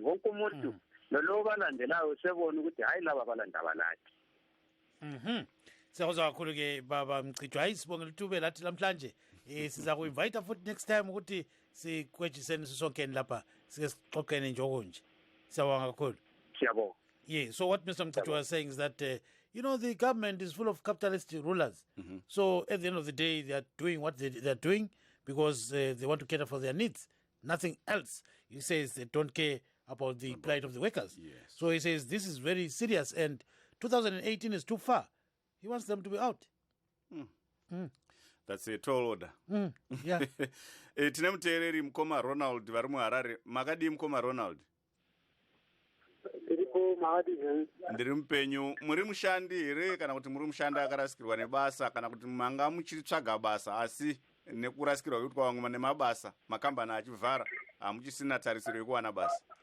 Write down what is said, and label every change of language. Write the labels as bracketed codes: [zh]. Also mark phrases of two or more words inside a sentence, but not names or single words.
[nd] Wonke umuntu lolowo balandelayo sebona ukuthi hayi laba balandaba lathi. Siyakuzwa kakhulu ke baba Mcijo. Hayi sibongela ithuba lathi namhlanje. Siza ku-invite futhi [en] next time [nd] ukuthi sikwejiseni sisonkeni lapha sike sixoxene nje. Siyabonga kakhulu. Siyabonga. [en] Yeah, so what Mr. Mcijo was saying is that the government is full of capitalist rulers. So at the end of the day, they are doing what they're doing because they want to cater for their needs, nothing else. He says they don't care about the plight of the workers. Yes. So he says this is very serious, and 2018 is too far. He wants them to be out. That's a tall order. Yeah. [sn] Tine muteereri mukoma Ronald vari muHarare. Makadii mukoma Ronald? Ndiri mupenyu. Muri mushandi here kana kuti muri mushandi akarasikirwa nebasa kana kuti manga muchitsvaga basa asi nekurasikirwa kuitwa vamwe nemabasa makambani achivhara hamuchisina tarisiro yekuwana basa?